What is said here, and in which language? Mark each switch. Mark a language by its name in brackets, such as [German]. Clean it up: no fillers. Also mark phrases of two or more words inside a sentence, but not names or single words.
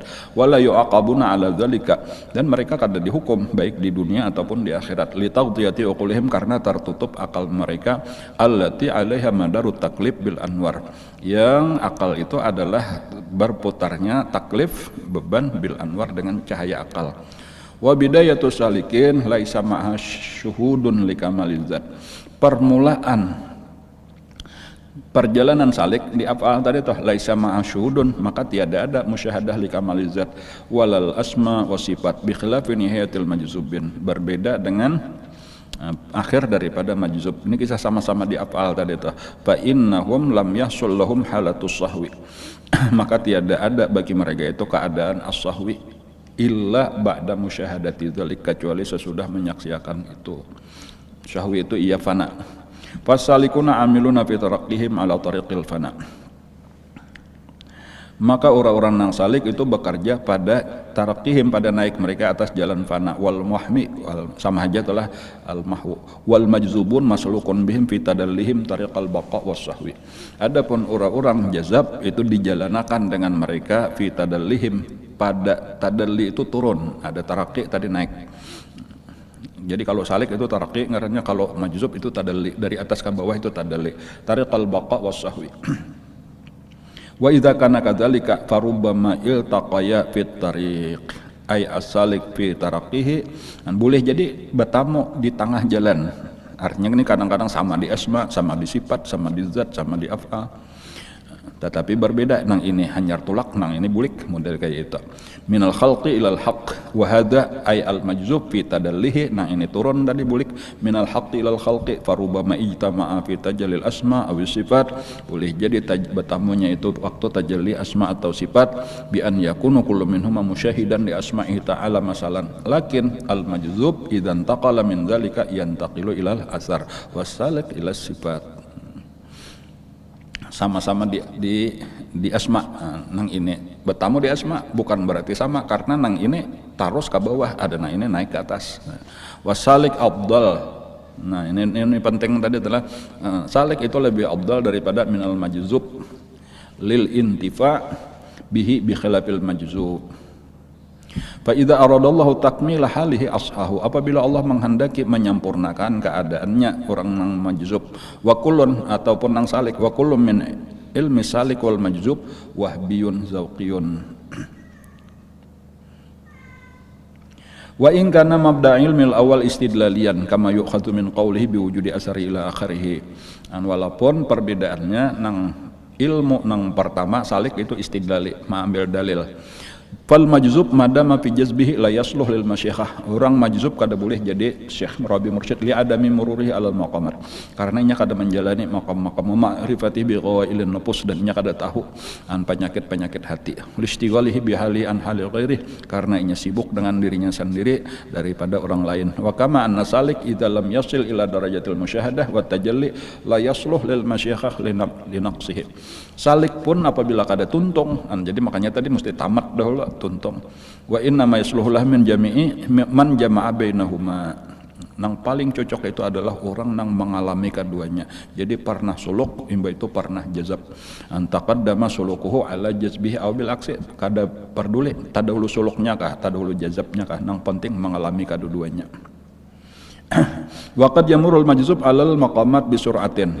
[Arabic] ولا يعاقبون على ذلك, [Banjar] dan mereka kada dihukum baik di dunia ataupun di akhirat. [Arabic] لتغطية عقولهم, [Banjar] karena tertutup akal mereka, [Arabic] التي عليها مدار التكليف بالأنوار, [Banjar] yang akal itu adalah berputarnya taklif, beban, bil anwar, dengan cahaya akal. [Arabic] وبداية السالكين ليس معه شهود لكمال الذات, [Banjar] permulaan perjalanan salik di af'al tadi toh [Arabic] ليس معه شهود, [Banjar] maka tiada ada musyahadah [Arabic] لكمال الذات ولا الأسماء والصفات بخلاف نهاية المجذوبين, [Banjar] berbeda dengan akhir daripada majzub. Ini kisah sama-sama di af'al tadi toh, [Arabic] فإنهم لم يحصل لهم حالة الصحو [Banjar] maka tiada ada bagi mereka itu keadaan as-sahwi [Arabic] إلا بعد مشاهدة ذلك, [Banjar] kecuali sesudah menyaksikan itu. Sahwi itu ia fana. [Arabic] فالسالكون عاملون في ترقيهم على طريق الفناء, [Banjar] maka orang-orang nang salik itu bekerja pada taraqqihim, pada naik mereka atas jalan fana. [Arabic] والمحو, [Banjar] sama aja telah [Arabic] المحو. والمجذوبون مسلوك بهم في تدليهم طريق البقاء والصحو, [Banjar] adapun orang-orang jazab itu dijalanakan dengan mereka [Arabic] في تدليهم, [Banjar] pada tadalli itu turun, ada taraqqi tadi naik. Jadi kalau salik itu taraqi ngarannya, kalau majzub itu tadalli, dari atas ke bawah itu tadalli. [Arabic] طريق البقاء والصحو وإذا كان كذلك فربما التقيا في الطريق أي السالك في ترقيه, [Banjar] boleh jadi bertemu di tengah jalan. Artinya ini kadang-kadang sama di asma, sama di sifat, sama di zat, sama di af'al, tetapi berbeda. Nang ini hanyar tulak, nang ini bulik, model kayak itu. [Arabic] من الخلق إلى الحق وهذا أي المجذوب في تدليه, [Banjar] nang ini turun dari bulik. [Arabic] من الحق إلى الخلق فربما اجتمعا في تجلي الأسماء أو الصفات, [Banjar] boleh jadi bertamunya itu waktu tajalli asma atau sifat, [Arabic] بأن يكون كل منهم مشاهدا لأسمائه تعالى مثلا. لكن المجذوب إذا انتقل من ذلك ينتقل إلى الآثار والسالك إلى الصفات. [Banjar] Sama-sama di asma, nang ini bertamu di asma bukan berarti sama, karena nang ini taros ke bawah, ada nang ini naik ke atas. [Arabic] والسالك أفضل, [Banjar] nah ini penting tadi adalah salik itu lebih afdal daripada [Arabic] من المجذوب للانتفاع به بخلاف المجذوب. فإذا أراد الله تكميل حاله أصحاه, [Banjar] apabila Allah menghendaki menyempurnakan keadaannya orang nang majzub, [Arabic] وكل [Banjar] ataupun nang salik, [Arabic] وكل من علم السالك والمجذوب وهبي ذوقي. وإن كان مبدأ علم الأول استدلاليا كما يؤخذ من قوله بوجود الآثار إلى آخره. [Banjar] Walaupun perbedaannya nang ilmu nang pertama salik itu istidlali, mengambil dalil. [Arabic] فالمجذوب ما دام في جذبه لا يصلح للمشيخة. [Banjar] Orang majzub kada boleh jadi syekh rabi mursyid [Arabic] لعدم مروره على المقامات. [Banjar] Karena nya kada menjalani maqam-maqam [Arabic] معرفة بغوائل النفوس, [Banjar] dan nya kada tahu an penyakit-penyakit hati. [Arabic] لاشتغاله بحاله عن حال غيره, [Banjar] karena inya sibuk dengan dirinya sendiri daripada orang lain. [Arabic] وكما أن السالك إذا لم يصل إلى درجة المشاهدة والتجلي لا يصلح للمشيخة لنقصه. [Banjar] Salik pun apabila kada tuntung, jadi makanya tadi mesti tamat dahulu tuntung. [Arabic] وإنما يصلح لها من جمع بينهما. [Banjar] Nang paling cocok itu adalah orang nang mengalami keduanya. Jadi pernah suluk imba itu pernah jazab. [Arabic] أن تقدم سلوكه على جذبه أو بالعكس. [Banjar] Kada peduli tadahulu suluknya kah, tadahulu jazabnya kah, nang penting mengalami kedua-duanya. [Arabic] وقد يمر المجذوب على المقامات بسرعة.